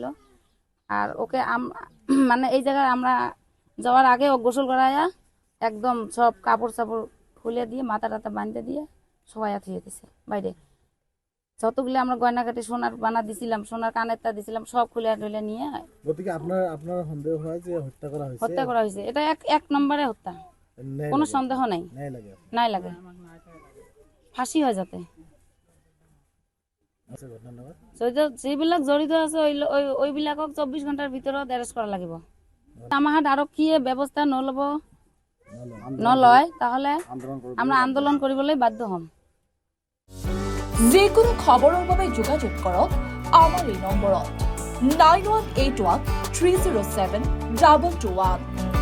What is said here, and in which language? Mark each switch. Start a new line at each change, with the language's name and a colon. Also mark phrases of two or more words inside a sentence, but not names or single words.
Bangla: আর ওকে মানে এই জায়গায় আমরা যাওয়ার আগে ও গোসল করায়া একদম সব কাপড় চাপড় খুলে দিয়ে মাথা টাথা বাঁধতে দিয়ে সবাইয়া থুয়ে দিছে বাইরে। যতগুলো আমরা গয়নাকাটি সোনার বানা দিছিলাম, সোনার কানেরটা দিছিলাম, সব খুলে টুলে নিয়ে। গতিকে আপনার সন্দেহ হয় যে হত্যা করা হয়েছে? এটা এক নম্বরে হত্যা, কোনো সন্দেহ নাই, নাই লাগে, ফাঁসি হয় যাতে।
Assamese: যিবিলাক জড়িত আছে ওইবিলাকক 24 ঘণ্টাৰ ভিতৰত এৰেষ্ট কৰা লাগিব। আমাৰ হাত আৰক্ষীয়ে ব্যৱস্থা নলয়
Bangla: তাহলে আমরা
Assamese: আন্দোলন কৰিবলৈ বাধ্য হম। যিকোনো খবৰৰ বাবে যোগাযোগ কৰক আমাৰ এই নম্বৰত। 9181 307 221.